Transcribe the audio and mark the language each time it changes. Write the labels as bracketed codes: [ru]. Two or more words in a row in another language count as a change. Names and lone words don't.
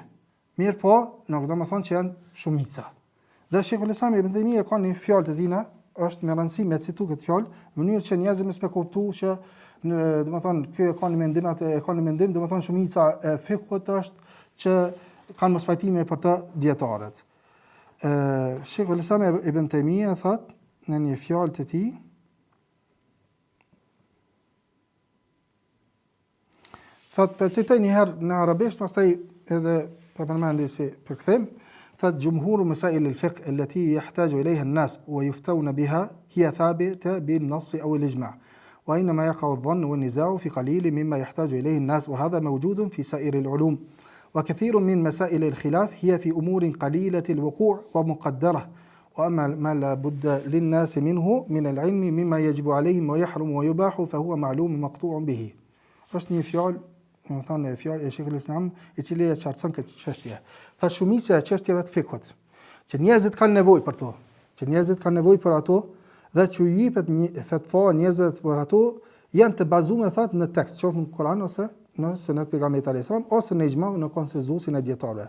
[sq] Mirë po, nuk do të thonë që janë shumica. Dhe Sheikhul Islam Ibn Taymija ka një fjalë të tina, është me rëndësi me citu këtë fjalë, në mënyrë që njerëzit mos me kuptu që domethënë ky ka një mendim, atë ka një mendim, domethënë shumica e fikut është që kanë mos pajtime për të dietarët. Sheikhul Islam Ibn Taymija thot në një fjalë të tij, thot për citoj një herë në arabisht, pastaj edhe për përmendi si përkthim, thot [ar] جمهور مسائل الفقه التي يحتاج إليها الناس ويفتون بها هي ثابتة بالنص أو الإجماع وإنما يقع الظن والنزاع في قليل مما يحتاج إليه الناس وهذا موجود في سائر العلوم وكثير من مسائل الخلاف هي في أمور قليلة الوقوع ومقدرة وأما ما لا بد للناس منه من العلم مما يجب عليهم ويحرم ويباح فهو معلوم مقطوع به. [sq] është një fjalë, më thonë fjalë e Sheikhul Islam, i cili e qartëson këtë çështje. Tha shumica e çështjeve të fikut, që njerëzit kanë nevojë për to, që njerëzit kanë nevojë për ato dhe që i jepet një fatva njerëzve për ato janë të bazuar thotë në tekst, qoftë në Kur'an ose në Sunet pejgamberit [ar] عليه السلام [sq] ose në ixhma në konsenzusin e dietarëve.